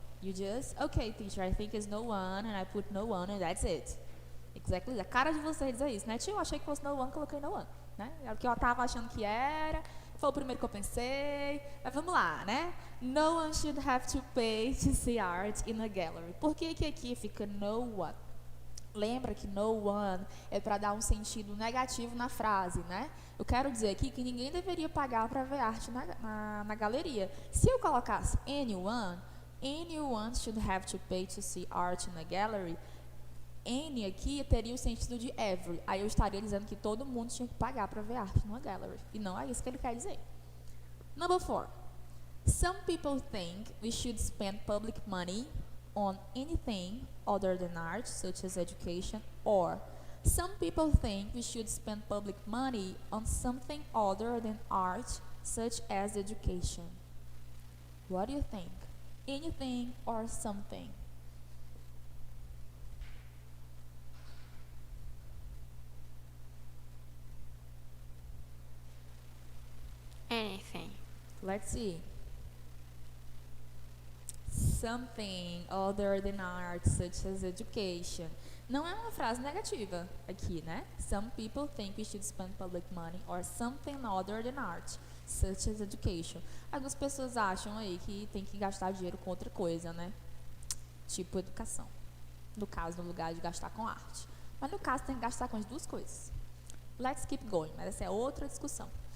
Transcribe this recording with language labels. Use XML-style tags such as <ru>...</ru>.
<en>You just, okay, teacher, I think it's no one, and I put no one, and that's it. Exactly.</en> <pt>A cara de vocês dizer isso, né? Tio, eu achei que fosse no one, coloquei no one. Né? É o que eu tava achando que era, foi o primeiro que eu pensei, mas vamos lá, né?</pt> <en>No one should have to pay to see art in a gallery.</en> <pt>Por que que aqui fica no one? Lembra que no one é para dar um sentido negativo na frase, né? Eu quero dizer aqui que ninguém deveria pagar para ver arte na galeria. Se eu colocasse</pt> <en>anyone should have to pay to see art in a gallery, any</en> <pt>aqui teria o sentido de</pt> <en>every.</en> <pt>Aí eu estaria dizendo que todo mundo tinha que pagar para ver arte numa gallery. E não é isso que ele quer dizer.</pt> <en>Number 4. Some people think we should spend public money on anything other than art, such as education, or some people think we should spend public money on something other than art, such as education. What do you think? Anything or something? Anything. Let's see. Something other than art, such as education.</en> <pt>Não é uma frase negativa aqui, né?</pt> <en>Some people think we should spend public money or something other than art, such as education.</en> <pt>Algumas pessoas acham aí que tem que gastar dinheiro com outra coisa, né? Tipo educação. No caso, no lugar de gastar com arte. Mas no caso, tem que gastar com as duas coisas.</pt> <en>Let's keep going,</en> <pt>mas essa é outra discussão.</pt>